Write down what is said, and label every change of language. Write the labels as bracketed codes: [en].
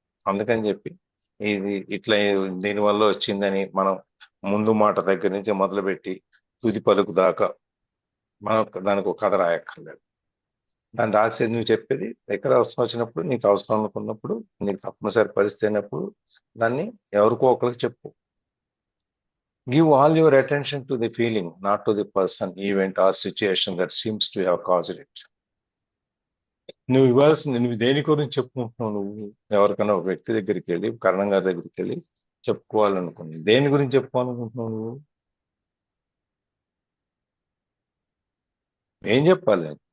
[te] అందుకని చెప్పి ఇది ఇట్లా దీనివల్ల వచ్చిందని మనం ముందు మాట దగ్గర నుంచి మొదలుపెట్టి తుది పలుకు దాకా మనం దానికి ఒక కథ రాయక్కర్లేదు. దాన్ని రాసేది నువ్వు చెప్పేది ఎక్కడ అవసరం వచ్చినప్పుడు, నీకు అవసరం అనుకున్నప్పుడు, నీకు తప్పనిసరి పరిస్థితి అయినప్పుడు దాన్ని ఎవరికో ఒకరికి చెప్పు. [en] Give all your attention to the feeling, not to the person, event or situation that seems to have caused it. [te] నువ్వు ఇవ్వాల్సింది, నువ్వు దేని గురించి చెప్పుకుంటున్నావు, నువ్వు ఎవరికైనా ఒక వ్యక్తి దగ్గరికి వెళ్ళి, కరణం గారి దగ్గరికి వెళ్ళి చెప్పుకోవాలనుకున్నావు, దేని గురించి చెప్పుకోవాలనుకుంటున్నావు, నువ్వు ఏం చెప్పాలి?